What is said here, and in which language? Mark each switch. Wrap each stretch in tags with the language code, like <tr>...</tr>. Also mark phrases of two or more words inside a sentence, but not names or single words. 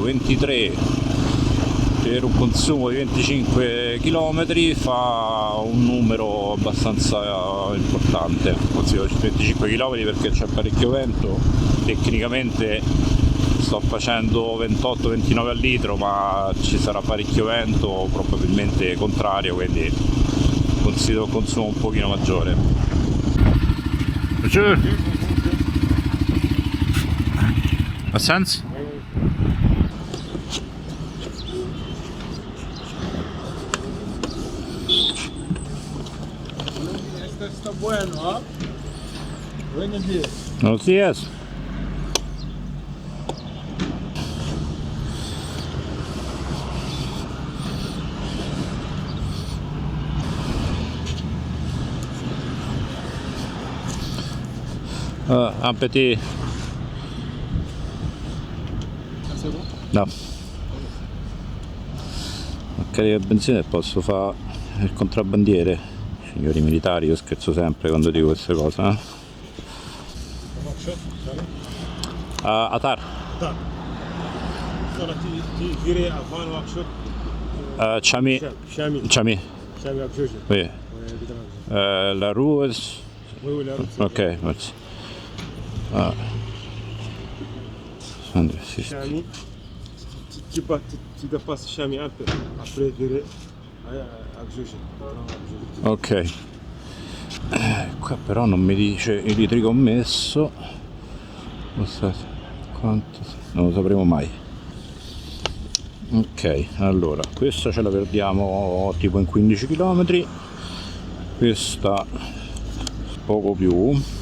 <it>23 per un consumo di 25 km fa un numero abbastanza importante, considero 25 km perché c'è parecchio vento, tecnicamente sto facendo 28-29 al litro, ma ci sarà parecchio vento, probabilmente contrario, quindi considero il consumo un pochino maggiore. Ha senso?</it> <es>Está bueno, ¿ah? Buenos días. Buenos días.</es> <fr>Un petit. C'est bon?</fr> <it>No. caricare benzina e posso fare il contrabbandiere. Signori militari, io scherzo sempre quando dico queste cose, eh?</it> <fr>Atar. Chami. Oui. La rue. Ok, merci. Chami. Tu dépasses Chami un peu. Après, tu Ok.</fr> <it>Qua però non mi dice il litri commesso. Quanto? Non lo sapremo mai. Ok, allora questa ce la perdiamo tipo in 15 km, questa poco più.</it>